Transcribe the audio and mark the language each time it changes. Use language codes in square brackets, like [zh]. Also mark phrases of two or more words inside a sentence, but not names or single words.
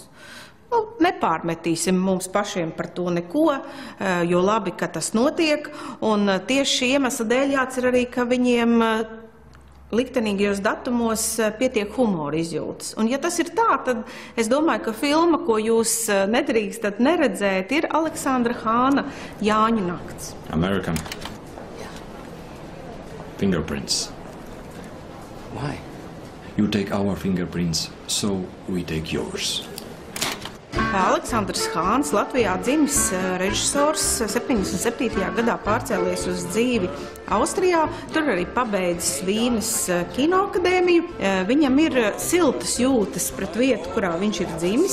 [lv] Nepārmetīsim mums pašiem par to neko, jo labi, ka tas notiek, un tieši šī iemesla dēļ jācer arī, ka viņiem liktenīgajos datumos pietiek humora izjūtas. Un ja tas ir tā, tad es domāju, ka filma, ko jūs nedrīkstat neredzēt, ir Aleksandra Hāna Jāņu nakts. [en] American. Fingerprints. Why? You take our fingerprints, so we take yours. [lv] Aleksandrs Hāns, Latvijā dzimis režisors, 77. gadā pārcēlies uz dzīvi Austrijā, tur arī pabeidzis Vīnes kinoakadēmiju. Viņam ir siltas jūtas pret vietu, kurā viņš ir dzimis.